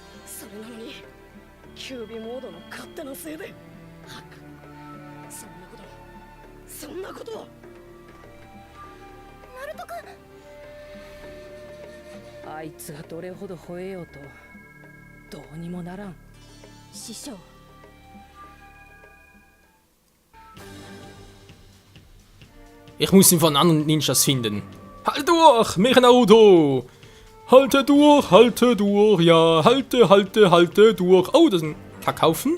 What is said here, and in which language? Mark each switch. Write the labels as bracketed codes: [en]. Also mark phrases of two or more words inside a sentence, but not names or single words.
[ja] それなのにキュービモードの勝手なせいでハック、そんなことを。ナルト君、あいつがどれほど吠えようとどうにもならん。師匠、 [de] Ich muss ihn von anderen Ninjas finden. Halt durch, Mecha Naruto! Halte durch, ja, halte durch. Oh, das ist ein Kackhaufen.